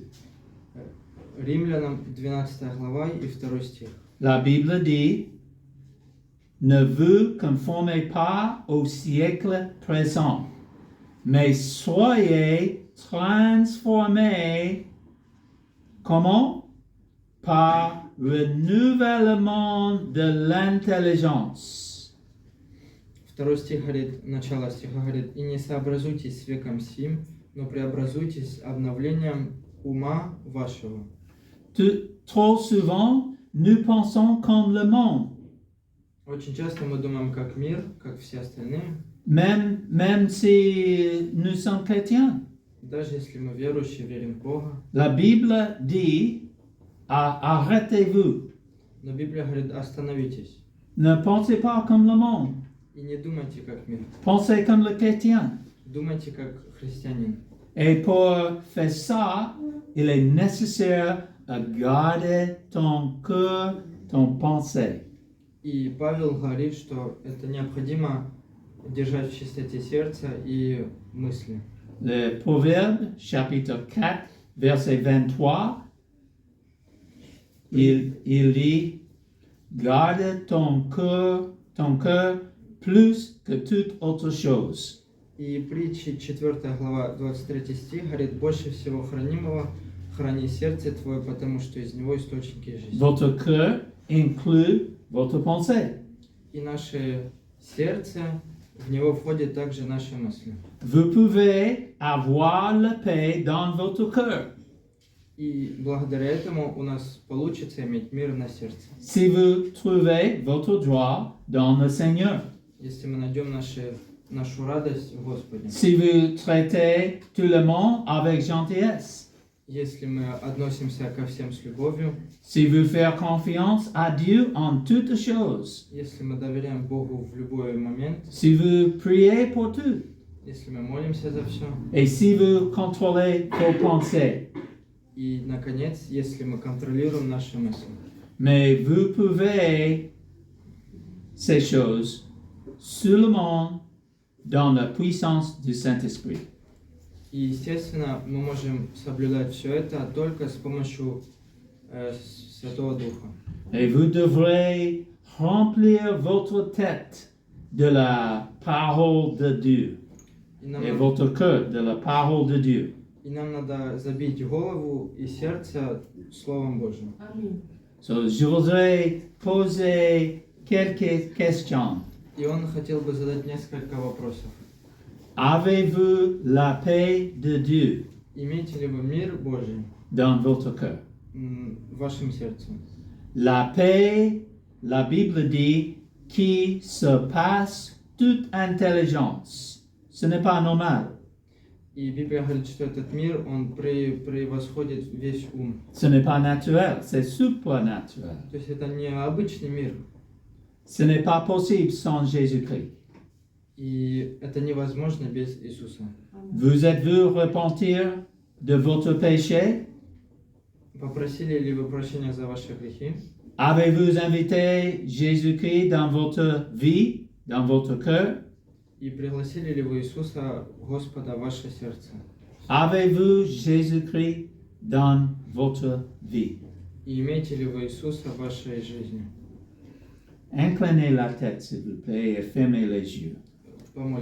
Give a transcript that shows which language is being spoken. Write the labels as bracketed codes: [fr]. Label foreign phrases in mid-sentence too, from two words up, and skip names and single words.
[ru] Римлянам 12 глава и 2 стих. [fr] La Bible dit, ne vous conformez pas au siècle présent, mais soyez transformés. Comment? Par renouvellement de l'intelligence. [ru] 2 стих говорит, начало стиха говорит, «И не сообразуйтесь с веком сим, но преобразуйтесь обновлением ума вашего». [fr] Trop souvent, nous pensons comme le monde, [ru] Очень часто мы думаем как мир, как все остальные, [fr] même si nous sommes chrétiens. [ru] даже если мы верующие, верим в Бога. [fr] La Bible dit, arrêtez-vous, [ru] Но Библия говорит, остановитесь [fr] ne pensez pas comme le monde, [ru] и не думайте как мир, [fr] pensez comme le chrétien. [ru] думайте как христианин. [fr] Et pour faire ça, il est nécessaire de garder ton cœur, ton pensée. [ru] И Павел говорит, что это необходимо держать в чистоте сердца и мысли. [fr] Le Proverbe, chapitre 4, verset 23, il dit, garde ton cœur plus que toute autre chose. [ru] И притчи 4 глава 23 стих говорит, больше всего хранимого храни сердце твое, потому что из него источники жизни. [fr] Votre cœur inclut votre pensée. [ru] И наше сердце, в него входят также наши мысли. [fr] Vous pouvez avoir la paix dans votre cœur [ru] И благодаря этому у нас получится иметь мир на сердце. [fr] si vous trouvez votre joie dans le Seigneur. [ru] Если мы найдем нашу радость в Господе. [fr] Si vous traitez tout le monde avec gentillesse. [ru] Если мы относимся ко всем с любовью. [fr] Si vous faites confiance à Dieu en toutes choses. [ru] Если мы доверяем Богу в любой момент. [fr] Si vous priez pour tout. [ru] Если мы молимся за все. [fr] Et si vous contrôlez vos pensées. [ru] И, наконец, если мы контролируем наши мысли. [fr] Mais vous pouvez ces choses seulement dans la puissance du Saint-Esprit. [ru] И, естественно, мы можем соблюдать все это только с помощью Святого Духа. [fr] Et vous devrez remplir votre tête de la parole de Dieu. Et votre cœur de la parole de Dieu. [ru] И нам надо забить голову и сердце Словом Божьим. [fr] So, je voudrais poser quelques questions. [ru] И он хотел бы задать несколько вопросов. [fr] Avez-vous la paix de Dieu [ru] Имеете ли вы мир Божий [fr] dans votre cœur? [ru] в вашем сердце? [fr] La paix, la Bible dit, qui surpasse toute intelligence. Ce n'est pas normal. [ru] И Библия говорит, что этот мир, он превосходит весь ум. [fr] Ce n'est pas naturel, c'est supernaturel. [ru] То есть это не обычный мир. [fr] Ce n'est pas possible sans Jésus-Christ. [ru] И это невозможно без Иисуса. [fr] Vous êtes-vous repentir de votre péché? [ru] Попросили ли вы прощения за ваши грехи? [fr] Avez-vous invité Jésus-Christ dans votre vie, dans votre cœur? [ru] И пригласили ли вы Иисуса, Господа, в ваше сердце? [fr] Avez-vous Jésus-Christ dans votre vie? [ru] И имеете ли вы Иисуса в вашей жизни? [fr] Inclinez la tête, s'il vous plaît, et fermez les yeux. Pour le